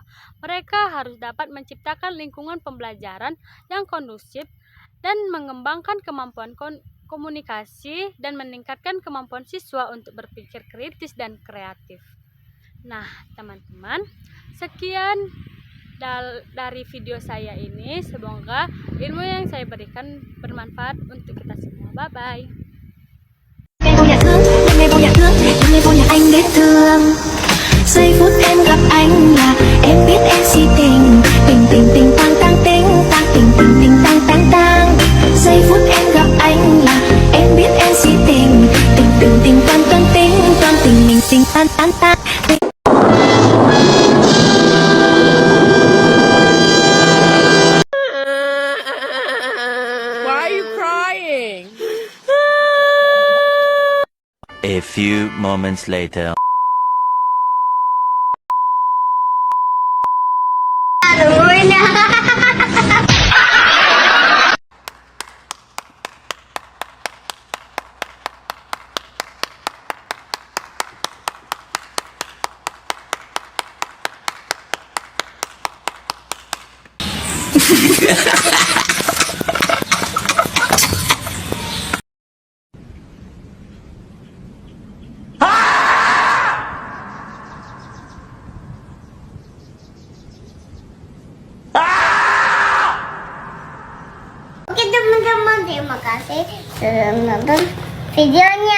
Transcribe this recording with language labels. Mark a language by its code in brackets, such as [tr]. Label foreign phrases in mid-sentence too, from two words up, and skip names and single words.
[id] Mereka harus dapat menciptakan lingkungan pembelajaran yang kondusif dan mengembangkan kemampuan komunikasi dan meningkatkan kemampuan siswa untuk berpikir kritis dan kreatif. Nah, teman-teman, sekian dari video saya ini. Semoga ilmu yang saya berikan bermanfaat untuk kita semua. Bye-bye. [vi] Giây phút em gặp anh là em biết em si tình. Tình tình tình tang tang ting tang tình tình tình tang tang tang. Giây phút em gặp anh là em biết em si tình. Tình tình tình toan toan ting toan tình mình tình tan tan tan. [en] Why are you crying? A few moments later. [id] Oke teman-teman, terima kasih sudah menonton video